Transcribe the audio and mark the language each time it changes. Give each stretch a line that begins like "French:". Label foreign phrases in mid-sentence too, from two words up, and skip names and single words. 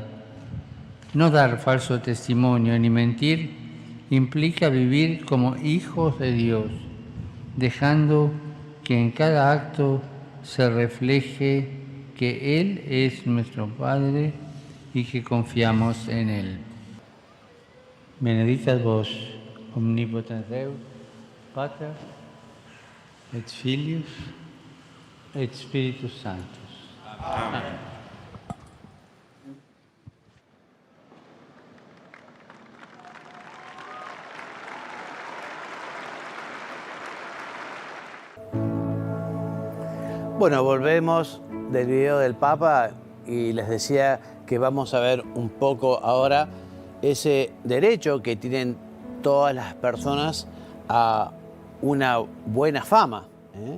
Spanish: No dar falso testimonio ni mentir implica vivir como hijos de Dios, dejando que en cada acto se refleje que Él es nuestro Padre y que confiamos en Él.
Latin: Benedicat vos, omnipotens Deus, Pater, et Filius, et Spiritus Sanctus.
Spanish: Amén. Bueno, volvemos del video del Papa y les decía que vamos a ver un poco ahora ese derecho que tienen todas las personas a una buena fama, ¿eh?